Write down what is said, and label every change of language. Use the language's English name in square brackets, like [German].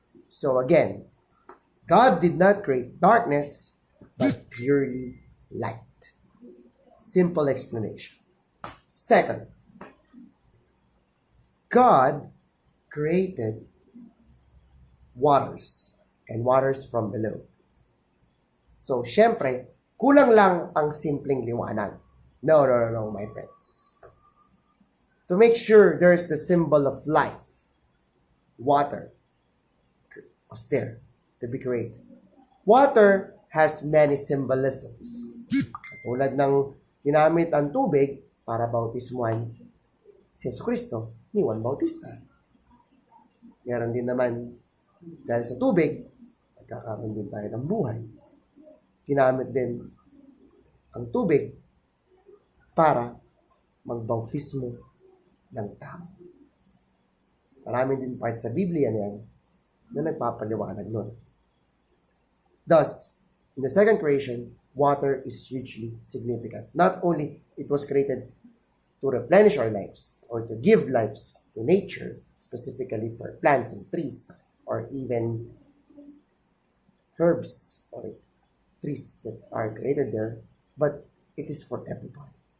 [English] So again, God did not create darkness, but purely light. Simple explanation. Second, God created waters and waters from below. [Filipino] So, syempre, kulang lang ang simpleng liwanag. [English] No, my friends. To make sure there's the symbol of life, water was there to be created. Water has many symbolisms. [Filipino] Tulad ng ginamit ang tubig para bautismuhan si Jesucristo ni Juan Bautista. Meron din naman, dahil sa tubig, nagkakaroon din tayo ng buhay. Ginamit din ang tubig para magbautismo ng tao. Marami din part sa Biblia niyan na nagpapaliwanag nun. [English] Thus, in the second creation, water is hugely significant. Not only it was created to replenish our lives or to give lives to nature, specifically for plants and trees, or even herbs or trees that are created there, but it is for everybody.